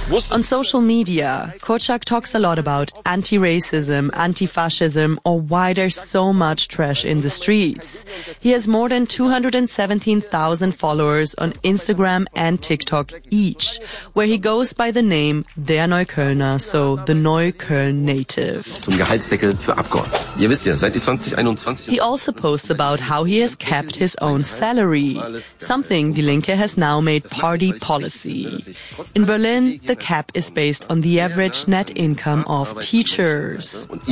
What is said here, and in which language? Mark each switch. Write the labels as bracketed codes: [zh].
[en] On social media, Kocak talks a lot about anti-racism, anti-fascism, or why there's so much trash in the streets. He has more than 217,000 followers on Instagram and TikTok each, where he goes by the name Der Neuköllner, so the Neukölln native. [de] Zum Gehaltsdeckel für Abgeordnete. Ihr wisst ja, seit 2021. [en] He also posts about how he has kept his own salary, something Die Linke has now made party policy. In Berlin, the cap is based on the average net income of teachers.